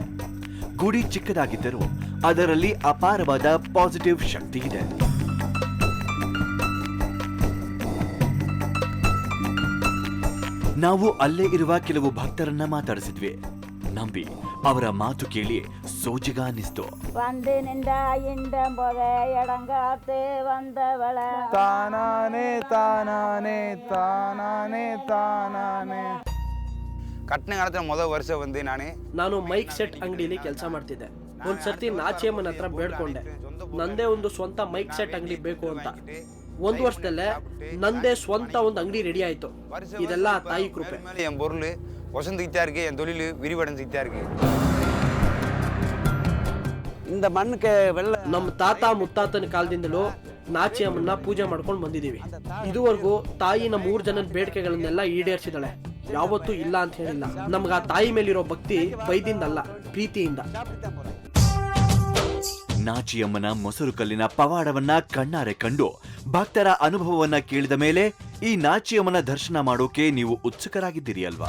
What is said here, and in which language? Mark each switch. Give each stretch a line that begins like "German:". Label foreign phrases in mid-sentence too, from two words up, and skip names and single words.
Kannada: ಗುಡಿ ಚಿಕ್ಕದಾಗಿದ್ದರೂ ಅದರಲ್ಲಿ ಅಪಾರವಾದ ಪಾಸಿಟಿವ್ ಶಕ್ತಿ ಇದೆ. ನಾವು ಅಲ್ಲೇ ಇರುವ ಕೆಲವು ಭಕ್ತರನ್ನ ಮಾತಾಡಿಸಿದ್ವಿ. ನಂಬಿ ಅವರ ಮಾತು ಕೇಳಿ ಸೋಜಿಗ ಅನ್ನಿಸ್ತು.
Tamil: வந்து நின்றா இந்த போத எடங்காத்து வந்தவள ತಾನಾನೆ ತಾನಾನೆ ತಾನಾನೆ ತಾನಾನೆ.
Kannada: ಕಟ್ಟನೆ ಕಾಲದ ಮೊದಲ ವರ್ಷ ಬಂದು ನಾನು
English: mic set
Kannada: ಅಂಗಡಿಲಿ ಕೆಲಸ ಮಾಡ್ತಿದ್ದೆ. ಒಂದ್ಸರ್ತಿ ನಾಚಿಯಮ್ಮನ ಹತ್ರ ಬೇಡ್ಕೊಂಡೆ, ನಂದೇ ಒಂದು ಸ್ವಂತ
English: mic set
Kannada: ಅಂಗಡಿ ಬೇಕು ಅಂತ. 1 ವರ್ಷದಲ್ಲೇ ನಂದೇ ಸ್ವಂತ ಒಂದು ಅಂಗಡಿ ರೆಡಿ ಆಯ್ತು. ಇದೆಲ್ಲ ತಾಯಿ ಕೃಪೆ.
Tamil: என் பொருள் வசந்துக்கிட்டே இருக்கு, என் தொழில் விரிவடைஞ்சுக்கிட்டே இருக்கு. இந்த மண்ணுக்கு வெள்ள
Kannada: ನಮ್ಮ ತಾತ ಮುತ್ತಾತನ ಕಾಲದಿಂದಲೂ ನಾಚಿಯಮ್ಮನ್ನ ಪೂಜೆ ಮಾಡ್ಕೊಂಡು ಬಂದಿದೀವಿ. ಇದುವರೆಗೂ ತಾಯಿ ನಮ್ಮ 3 ಜನದ ಬೇಡಿಕೆಗಳನ್ನೆಲ್ಲ ಈಡೇರಿಸಿದಾಳೆ. ಯಾವತ್ತೂ ಇಲ್ಲ ಅಂತ ಹೇಳಿಲ್ಲ. ನಮ್ಗೆ ಆ ತಾಯಿ ಮೇಲಿರೋ ಭಕ್ತಿ ಬೈದಿಂದಲ್ಲ, ಪ್ರೀತಿಯಿಂದ. ನಾಚಿಯಮ್ಮನ ಮೊಸರು ಕಲ್ಲಿನ ಪವಾಡವನ್ನ ಕಣ್ಣಾರೆ ಕಂಡು ಭಕ್ತರ ಅನುಭವವನ್ನ ಕೇಳಿದ ಮೇಲೆ ಈ ನಾಚಿಯಮ್ಮನ ದರ್ಶನ ಮಾಡೋಕೆ ನೀವು ಉತ್ಸುಕರಾಗಿದ್ದೀರಿ ಅಲ್ವಾ?